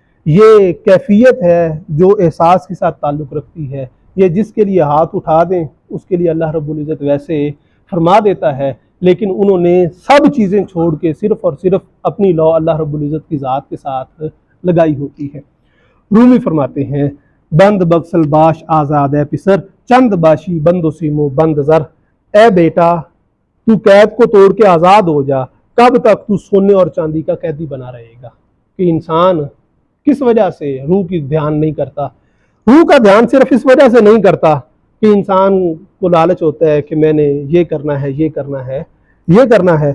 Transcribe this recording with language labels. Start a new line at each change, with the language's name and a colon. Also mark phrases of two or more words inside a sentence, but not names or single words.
Urdu: یہ کیفیت ہے جو احساس کے ساتھ تعلق رکھتی ہے، یہ جس کے لیے ہاتھ اٹھا دیں اس کے لیے اللہ رب العزت ویسے فرما دیتا ہے، لیکن انہوں نے سب چیزیں چھوڑ کے صرف اور صرف اپنی لو اللہ رب العزت کی ذات کے ساتھ لگائی ہوتی ہے۔ رومی فرماتے ہیں
Persian: بند بکسل باش آزاد ہے پسر، چند باشی بند و سیمو بند زر،
Urdu: اے بیٹا تو قید کو توڑ کے آزاد ہو جا، کب تک تو سونے اور چاندی کا قیدی بنا رہے گا۔ کہ انسان کس وجہ سے روح کی دھیان نہیں کرتا؟ روح کا دھیان صرف اس وجہ سے نہیں کرتا کہ انسان کو لالچ ہوتا ہے کہ میں نے یہ کرنا ہے یہ کرنا ہے یہ کرنا ہے۔